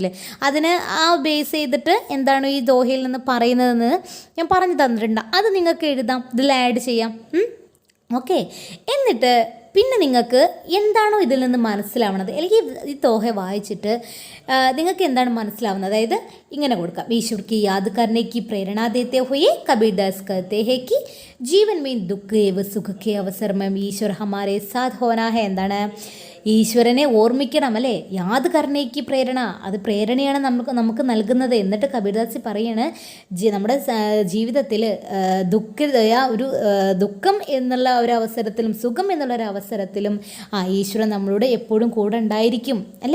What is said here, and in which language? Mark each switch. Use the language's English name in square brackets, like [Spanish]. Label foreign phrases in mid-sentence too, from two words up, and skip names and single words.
[Malayalam] അതിന് ആ ബേസ് ചെയ്തിട്ട് എന്താണ് ഈ ദോഹയിൽ നിന്ന് പറയുന്നതെന്ന് ഞാൻ പറഞ്ഞു തന്നിട്ടുണ്ട്. അത് നിങ്ങൾക്ക് എഴുതാം, ഇതിൽ ആഡ് ചെയ്യാം. ഓക്കെ, എന്നിട്ട് പിന്നെ നിങ്ങൾക്ക് എന്താണോ ഇതിൽ നിന്ന് മനസ്സിലാവുന്നത് അല്ലെങ്കിൽ ഈ ദോഹ വായിച്ചിട്ട് നിങ്ങൾക്ക് എന്താണ് മനസ്സിലാവുന്നത്, അതായത് ഇങ്ങനെ കൊടുക്കാം. [Hindi] ഈശ്വർ की याद करने की प्रेरणा देते हुए कबीरदास कहते हैं कि जीवन में दुख एवं सुख के अवसर में ईश्वर हमारे साथ होना है. [Malayalam] എന്താണ്? ഈശ്വരനെ ഓർമ്മിക്കണം, അല്ലേ? [Hindi] याद करने की प्रेरणा, [Malayalam] അത് പ്രേരണയാണ് നമുക്ക് നൽകുന്നത്. എന്നിട്ട് കബീർദാസ് പറയാണ് നമ്മുടെ ജീവിതത്തിൽ ദുഃഖം എന്നുള്ള ഒരു അവസരത്തിലും സുഖം എന്നുള്ള ഒരു അവസരത്തിലും ഈശ്വരൻ നമ്മളോട് എപ്പോഴും കൂടെ ഉണ്ടായിരിക്കും, അല്ലേ?